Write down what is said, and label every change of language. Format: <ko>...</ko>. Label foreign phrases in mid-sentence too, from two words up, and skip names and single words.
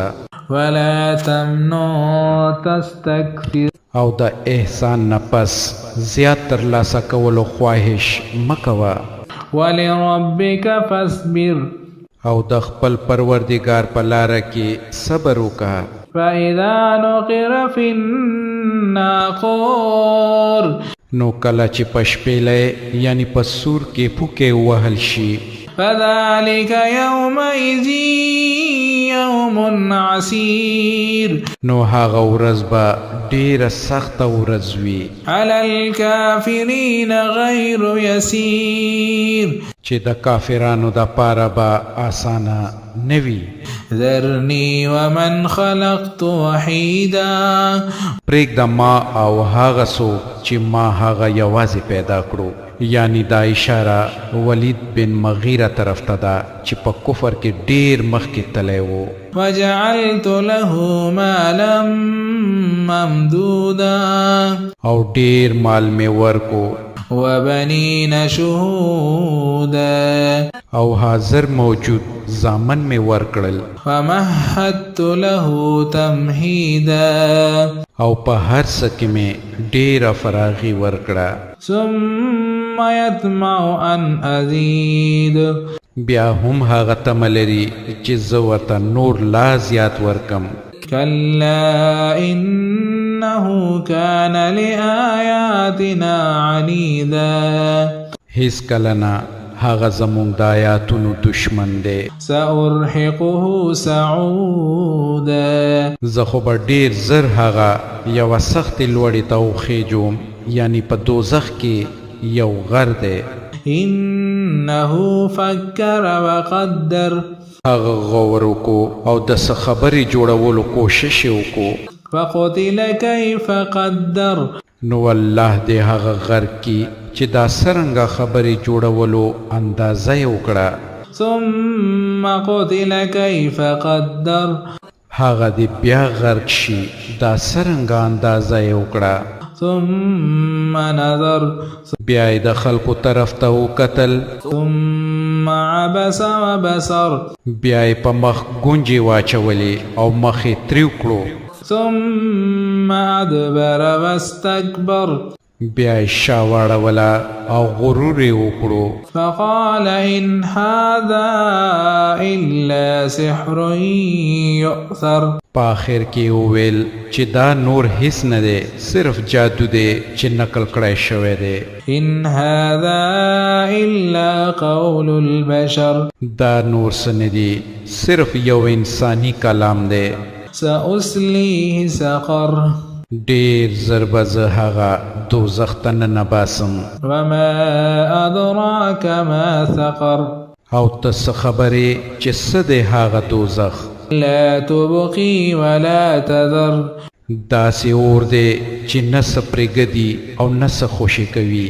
<ar>ولا تمنن تستكثر،</ar> <ps>او د احسان نه پس زیات ترلاسه کولو خواهش مه کوه.</ps> <ar>ولربك فاصبر،</ar> <ps>او د خپل پروردگار په لاره کې صبر وکړه.</ps> <ar>فإذا نقر في الناقور،</ar> <ps>نو کله چې په شپېلۍ یعنی په سور کې پوکې وهل شي.</ps> <ar>فذلك يومئذ يوم عسير،</ar> <ps>نو هغه ورځ به ډېره سخته ورځ وي.</ps> <ar>على الكافرين غير يسير،</ar> <ps>چې د کافرانو د پاره به آسانه نه وي.</ps> <ar>ذرني ومن خلقت وحيدا،</ar> <ps>پرېږده ما او هغه څوک چې ما هغه یوازې پیدا کړو. یعنی دا اشاره ولید بن مغیره طرف ته ده چې په کفر کې ډېر مخکې تلی و.</ps> <ar>وجعلت له مالا ممدودا،</ar> <ps>او ډېر مال مې ورکو.</ps> <ar>وبنين شهودا،</ar> <ps>او حاضر موجود زامن مې ورکړل.</ps> <ar>فمهدت له تمهيدا،</ar> <ps>او په هر څه کې مې ډېره فراغي ورکړه.</ps> <ar>ثم يطمع ان ازيد،</ar> <ps>بیا هم هغه تمه لري چې زه ورته نور لا زیات ورکم.</ps> <ar>كلا انه كان لآياتنا عنيدا،</ar> <ps>هیڅ کله نه، هغه زموږ د آیاتونو دشمن دی.</ps> <ar>سأرهقه صعودا،</ar> <ps>زه خو به ډېر زر هغه یوه سختې لوړې ته وخېجوم. یعنی په دوزخ کې یو غر دی.</ps> <ar>انه فکر وقدر،</ar> <ps>هغه غور وکړو او د څه خبرې جوړولو کوشش یې وکړو.</ps> <ar>فقتل كيف قدر،</ar> <ps>نو الله دې هغه غر کی چې دا څرنګه خبرې جوړولو اندازه یې وکړه.</ps> <ar>ثم قتل كيف قدر،</ar> <ps>هغه دې بیا غرق شي دا څرنګه اندازه یې وکړه.</ps> <ar>ثم نظر،</ar> <ps>بیا یې د خلکو طرف ته وکتل.</ps> <ar>ثم عبس وبصر،</ar> <ps>بیا یې په مخ ګونجې واچولې او مخ یې تریو کړو.</ps> <ar>ثم ادبر واستكبر،</ar> <ps>بیا یې شا واړوله او غرور یې وکړو.</ps> <ar>فقال ان هذا الا سحر يؤثر،</ar> <ps>په آخر کې وویل چې دا نور هیڅ نه دی، صرف جادو دی چې نقل کړی شوی دی.</ps> <ar>ان هذا الا قول البشر،</ar> <ps>دا نور څه نه دی، صرف یو انسانی کلام دی.</ps> <ar>سأصليه سقر،</ar> <ps>ډېر زر به زه هغه دوزخ ته ننباسم.</ps> <ar>وما ادراك ما سقر،</ar> <ps>او ته څه خبرې چې څه دی هغه دوزخ.</ps> <ar>لا تبقي ولا تذر،</ar> <ps>داسې اور دی چې نه څه پرېږدي او نه څه خوشې کوي.</ps>